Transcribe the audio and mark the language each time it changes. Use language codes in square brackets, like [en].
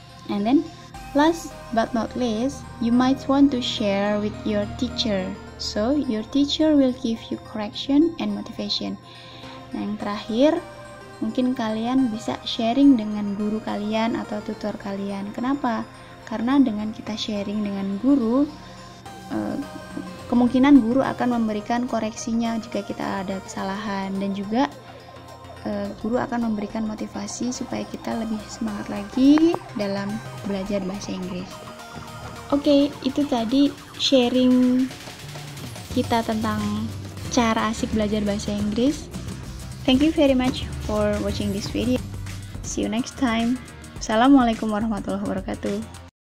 [en] And then last but not least, you might want to share with your teacher. So, your teacher will give you correction and motivation. [id] Nah, yang terakhir, mungkin kalian bisa sharing dengan guru kalian atau tutor kalian. Kenapa? Karena dengan kita sharing dengan guru, kemungkinan guru akan memberikan koreksinya jika kita ada kesalahan, dan juga guru akan memberikan motivasi supaya kita lebih semangat lagi dalam belajar bahasa Inggris. Oke, itu tadi sharing kita tentang cara asik belajar bahasa Inggris. [en] Thank you very much for watching this video. See you next time. [ar] Assalamualaikum warahmatullahi wabarakatuh.